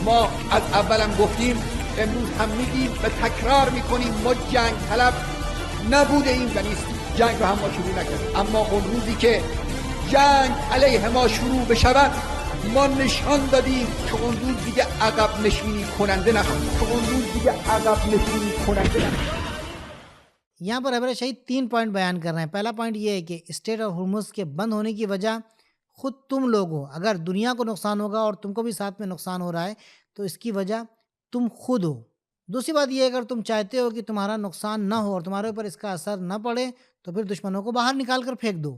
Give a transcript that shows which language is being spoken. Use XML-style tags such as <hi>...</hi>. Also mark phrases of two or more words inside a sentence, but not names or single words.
<fa>ما از اولم گفتیم، امروز هم میگیم و تکرار میکنیم، ما جنگ طلب نبوده ایم و نیستیم. جنگ رو هم ما شروع نکردیم، اما اون روزی که جنگ علیه ما شروع بشود ما نشان دادیم که اون روز دیگه عقب نشینی کننده نخواهیم.</fa> <ur>یہاں پر ابر شہید 3 پوائنٹ بیان کر رہے ہیں۔ پہلا پوائنٹ یہ ہے کہ اسٹریٹ آف ہرمز کے بند ہونے کی وجہ خود تم لوگ ہو۔ اگر دنیا کو نقصان ہوگا اور تم کو بھی ساتھ میں نقصان ہو رہا ہے تو اس کی وجہ تم خود ہو۔ دوسری بات یہ ہے اگر تم چاہتے ہو کہ تمہارا نقصان نہ ہو اور تمہارے اوپر اس کا اثر نہ پڑے تو پھر دشمنوں کو باہر نکال کر پھینک دو۔</ur>